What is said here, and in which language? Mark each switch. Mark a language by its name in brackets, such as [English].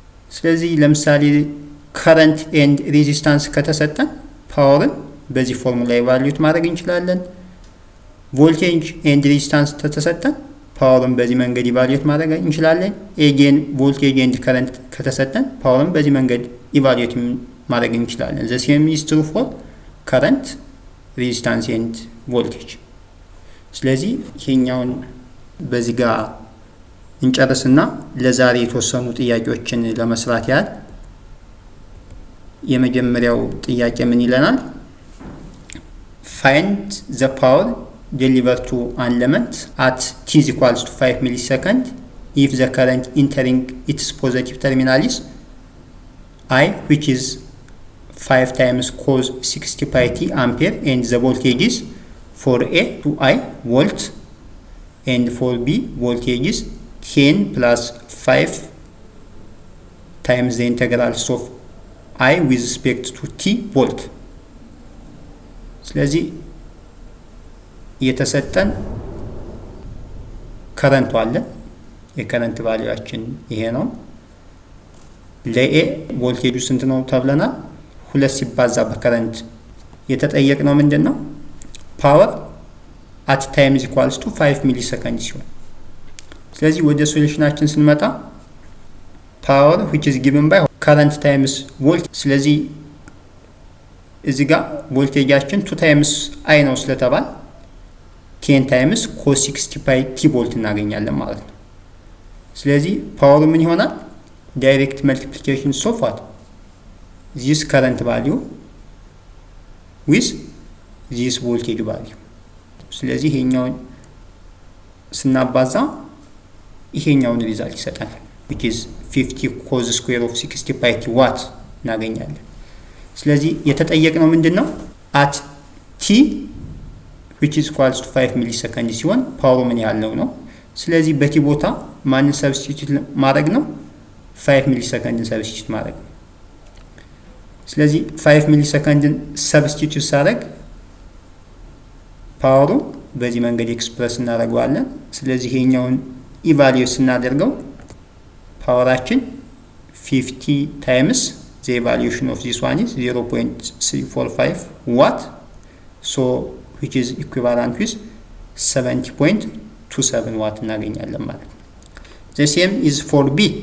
[Amharic] ስለዚህ ለምሳሌ ከረንት ኤንድ ሬዚስታንስ ከተሰጠን ፓወርን በዚህ ፎርሙላ ኢቫሉዌት ማድረግ እንችላለን። ቮልቴጅ ኤንድ ሬዚስታንስ ከተሰጠን ፓወርን በዚህ መንገድ ኢቫሉዌት ማድረግ እንችላለን። ኤጌን ቮልቴጅ ኤንድ ከረንት ከተሰጠን ፓወርን በዚህ መንገድ ኢቫሉዌት ማድረግ እንችላለን። [English] ዘ ሴም ኢዝ ትሩ ፎር ከረንት፣ [Amharic] ሬዚስታንስ ኤንድ ቮልቴጅ። ስለዚህ ይሄኛውን በዚህ ጋር እንጨርስና ለዛሬ የተወሰኑ ጥያቄዎችን ለመስራት ያህል የመጀመሪያው ጥያቄ ምን ይለናል? [English] find the power delivered to an element at t is equals to 5 milliseconds if the current entering its positive terminal is I, which is 5 times cos 60 pi t ampere, and the voltage is for A to I volt, and for B voltage is 10 plus 5 times the integrals of I with respect to t volt. [Amharic] ስለዚህ የተሰጠን ከረንቱ አለ። የከረንት ቫልዩአችን ይሄ ነው። ለኤ ቮልቴጁ ስንት ነው ተብለናል? 2 ሲባዛ በከረንት የተጠየቅነው ምንድነው? ፓወር at time is equals to 5 ሚሊሰከንድ ሲሆን፣ ስለዚህ ወደ ሶሉሽናችን ስንመጣ ፓወር [English] which is given by current times volt። [Amharic] ስለዚህ እዚህ ጋር ቮልቴጃችን 2 times I ነው ስለተባል 10 times cos 60 pi t volt እናገኛለን ማለት ነው። ስለዚህ ፓወሩ ምን ይሆናል? ዳይሬክት መልቲፕሊኬሽን ኦፍ [English] what this current value with this voltage value። [Amharic] ስለዚህ ይሄኛውን ስናባዛ ይሄኛውን ሪዛልት ይሰጣል [English] which is 50 cos square of 60 pi t watt [Amharic] እናገኛለን። ስለዚህ የተጠየቅነው ምንድነው? [English] at t which is equals to 5 [Amharic] ሚሊሰከንድ ሲሆን ፓወሩ ምን ያህል ነው? ስለዚህ በቲ ቦታ ማንን ሰብስቲቱት ማድረግ ነው? 5 ሚሊሰከንድን ሰብስቲቱት ማድረግ ነው። ስለዚህ 5 ሚሊሰከንድን ሰብስቲቱት ሳደርግ ፓወሩ በዚህ መንገድ ኤክስፕረስ እናደርገዋለን። ስለዚህ ይሄኛውን ኢቫሉዌት ስናደርገው ፓወራችን [English] 50 times the evaluation of this one is 0.345 watt, so which is equivalent with 70.27 watt [Amharic] እናገኛለን ማለት ነው። [English] the same is for B.